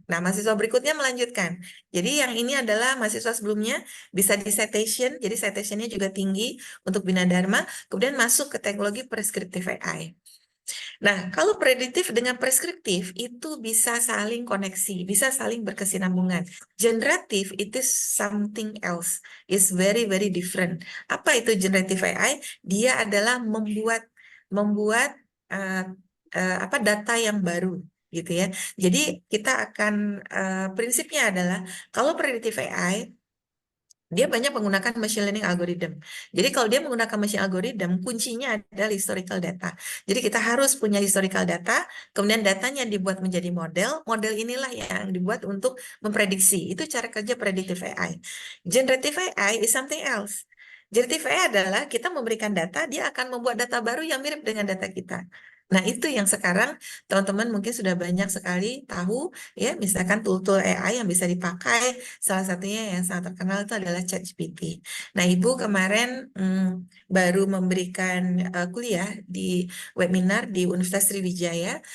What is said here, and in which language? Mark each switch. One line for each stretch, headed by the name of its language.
Indonesian: Nah, mahasiswa berikutnya melanjutkan. Jadi yang ini adalah mahasiswa sebelumnya bisa di citation, jadi citationnya juga tinggi untuk Bina Dharma, kemudian masuk ke teknologi prescriptive AI. Nah, kalau prediktif dengan preskriptif itu bisa saling koneksi, bisa saling berkesinambungan. Generatif itu
English: something else, is very very different.
Indonesian: Apa itu generative AI? Dia adalah membuat data yang baru gitu ya. Jadi kita akan prinsipnya adalah kalau predictive AI dia banyak menggunakan machine learning algorithm. Jadi kalau dia menggunakan machine algorithm, kuncinya adalah historical data. Jadi kita harus punya historical data, kemudian datanya dibuat menjadi model. Model inilah yang dibuat untuk memprediksi. Itu cara kerja predictive AI.
English: Generative AI is something else.
Indonesian: Generative AI adalah kita memberikan data, dia akan membuat data baru yang mirip dengan data kita. Nah, itu yang sekarang teman-teman mungkin sudah banyak sekali tahu, ya, misalkan tool-tool AI yang bisa dipakai. Salah satunya yang sangat terkenal itu adalah ChatGPT. Nah, Ibu kemarin baru memberikan kuliah di webinar di Universitas Sriwijaya.